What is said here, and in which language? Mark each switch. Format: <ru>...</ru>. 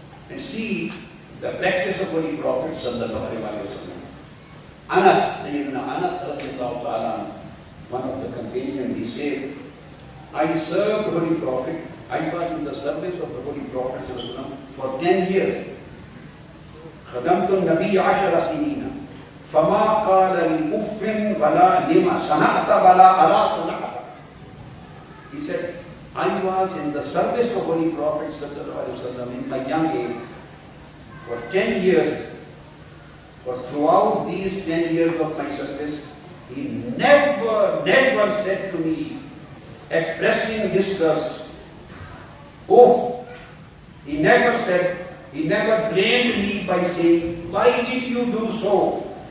<en>And see the practice of Holy Prophet sallallahu alaihi wasallam. Sayyidina Anas radiallahu ta'ala, one of the companions, he said, I served the Holy Prophet, I was in the service of the Holy Prophet for 10 years.</en> <ar>خدمت النبي 10 سنين فما قال لي أف ولا لما صنعت ولا ألا صنعت.</ar> <en>He said, I was in the service of Holy Prophet in my young age for 10 years. But throughout these 10 years of my service, he never said to me, expressing disgust, oh, he never blamed me by saying, why did you do so?</en>